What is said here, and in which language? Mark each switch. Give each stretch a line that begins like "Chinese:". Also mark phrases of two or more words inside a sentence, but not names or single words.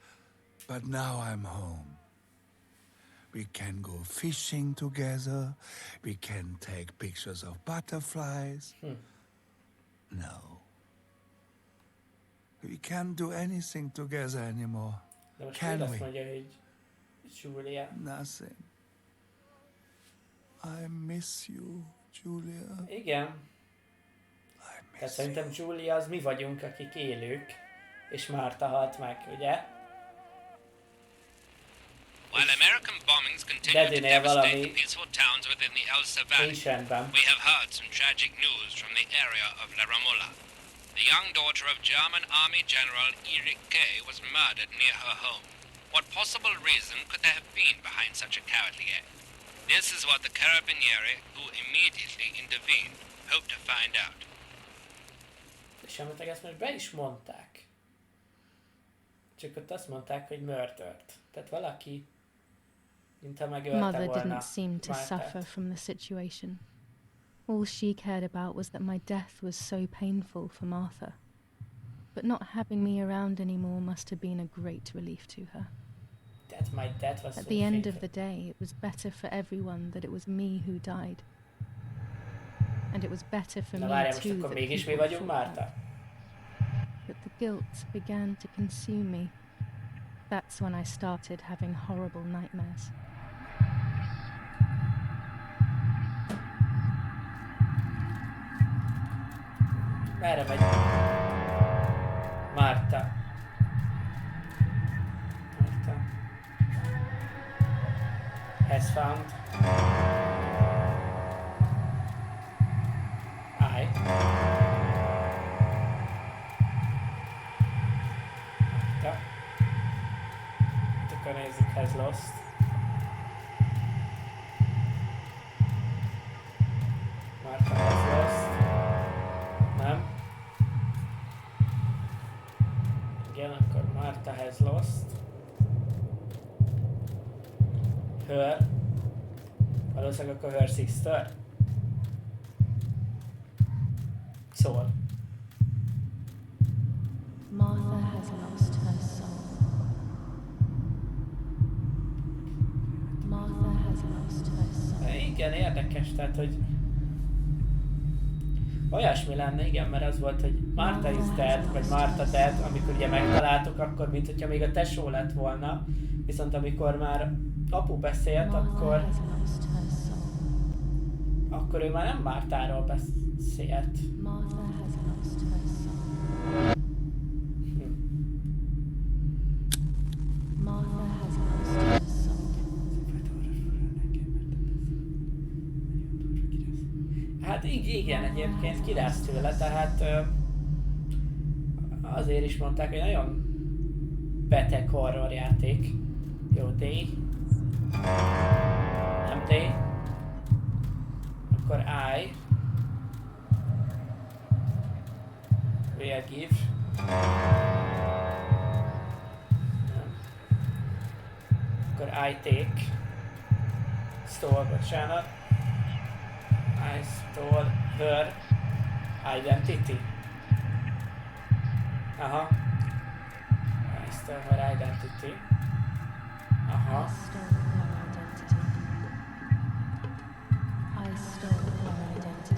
English: But now I'm home. We can go fishing together. We can take pictures of butterflies. No. We can't do anything together anymore.
Hungarian: De most
English: Can
Hungarian: mind azt
English: we?
Hungarian: mondja, hogy Julia.
English: Nothing. I miss you, Julia.
Hungarian: Igen.
English: I
Hungarian: Tehát
English: miss
Hungarian: szerintem
English: you.
Hungarian: Julia az mi vagyunk, akik élők, és Márta halt meg, ugye?
English: While American bombings continue to
Hungarian: Dedinél
English: devastate
Hungarian: valami
English: the peaceful towns within the Elsa Valley,
Hungarian: nincs rendben.
English: we have heard some tragic news from the area of La Ramola. The young daughter of German Army General Erich K. was murdered near her home. What possible reason could there have been behind such a cowardly act? This is what the Carabinieri, who immediately intervened, hope to find out.
Hungarian: És emetleg ezt most be is mondták. Csak ott azt mondták, hogy murdered. Tehát valaki, mintha megölte
English: Mother
Hungarian: volna
English: didn't seem to suffer
Hungarian: Mártát.
English: from the situation. All she cared about was that my death was so painful for Martha. But not having me around anymore must have been a great relief to her. That my death was At so the end of painful. the day, it was better for everyone that it was me who died. And it was better for
Hungarian: Na
English: me
Hungarian: várjál, most
English: too
Hungarian: akkor
English: that
Hungarian: mégis mi
English: people
Hungarian: vagyunk,
English: thought that.
Hungarian: Márta?
English: But the guilt began to consume me. That's when I started having horrible nightmares.
Hungarian: Merre megy? Márta. Márta.
English: Has found. I.
Hungarian: Márta. Akkor nézzük,
English: has lost. Márta has lost.
Hungarian: Nem. Igen, akkor
English: Martha has lost. Her.
Hungarian: Valószínűleg akkor
English: her sister.
Hungarian: Szól.
English: Martha has lost her soul. Martha has lost her soul.
Hungarian: Igen, érdekes, tehát, hogy olyasmi lenne, igen, mert az volt, hogy
English: Martha is dead,
Hungarian: vagy
English: Martha dead,
Hungarian: amikor ugye megtaláltuk, akkor mint hogyha még a tesó lett volna, viszont amikor már apu beszélt,
English: Martha
Hungarian: akkor,
English: has lost her soul.
Hungarian: akkor ő már nem Mártáról beszélt.
English: Martha has lost her soul. Martha has lost her soul.
Hungarian: Hát igen, egyébként kirász tőle, tehát azért is mondták, hogy nagyon beteg horror játék. Jó, D. Nem D.
English: Akkor I. Will give.
Hungarian: Nem.
English: Akkor I take. Stole, bocsánat. I stole her identity. Aha. I stole her identity.
Hungarian: Aha.
English: I stole her identity. I stole her identity.